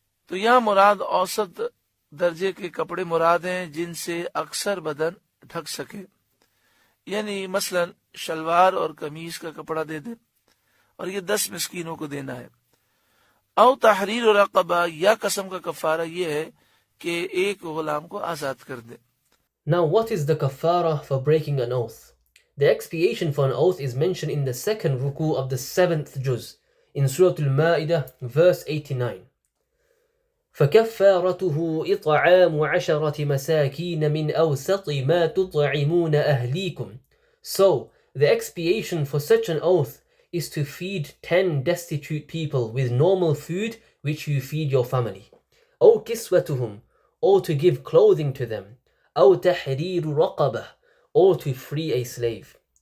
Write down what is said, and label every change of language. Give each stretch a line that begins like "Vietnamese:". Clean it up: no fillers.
Hindi: तो यहाँ मुराद औसत दर्जे के कपड़े मुराद हैं जिनसे अक्सर बदन ढक सके, यानी मसलन शलवार और कमीज का कपड़ा दे दे, और ये 10 मिस्कीनों को देना है। औ तहरीर रक़बा, या कसम का कफारा ये है कि एक गुलाम को आजाद कर दे।
English: Now what is the kafara for breaking an oath? The expiation for an oath is mentioned in the second ruku of the 7th juz in Surah Al-Ma'idah verse 89.
Arabic: فكفارته إطعام 10 مساكين من أوسط ما تطعمون أهليكم.
English: So, the expiation for such an oath is to feed 10 destitute people with normal food which you feed your family.
Arabic: أو كسوتهم,
English: or to give clothing to them.
Arabic: أو تحرير رقبة,
English: or to free a slave.